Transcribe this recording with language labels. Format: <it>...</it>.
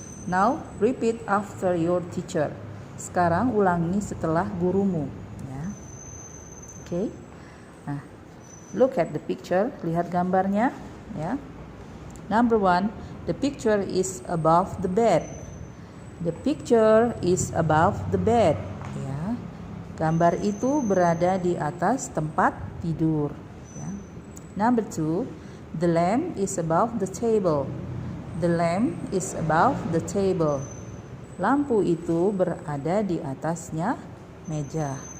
<en>Now repeat after your teacher.</en> <id>Sekarang ulangi setelah gurumu ya.</id> <en>Okay. Nah, look at the picture,</en> <id>lihat gambarnya ya.</id> <en>Number 1, the picture is above the bed. The picture is above the bed ya.</en> <id>Gambar itu berada di atas tempat tidur ya.</id> <en>Number 2, the lamp is above the table. The lamp is above the table.</en> <id>Lampu itu berada di atasnya meja.</id>